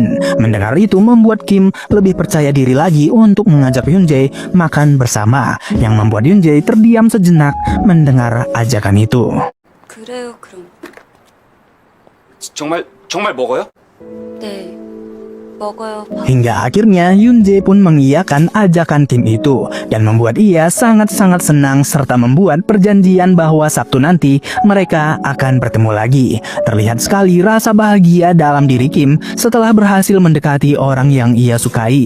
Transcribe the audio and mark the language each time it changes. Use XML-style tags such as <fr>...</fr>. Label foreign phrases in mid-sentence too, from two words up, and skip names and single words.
<id>Mendengar itu membuat Kim lebih percaya diri lagi untuk mengajak Yoon-jae makan bersama, yang membuat Yoon-jae terdiam sejenak mendengar ajakan itu.</id> <ko>그래요, 그럼. 정말 먹어요? 네. 먹어요.</ko> <id>Hingga akhirnya Yoon-jae pun mengiyakan ajakan Kim itu dan membuat ia sangat-sangat senang serta membuat perjanjian bahwa Sabtu nanti mereka akan bertemu lagi. Terlihat sekali rasa bahagia dalam diri Kim setelah berhasil mendekati orang yang ia sukai.</id>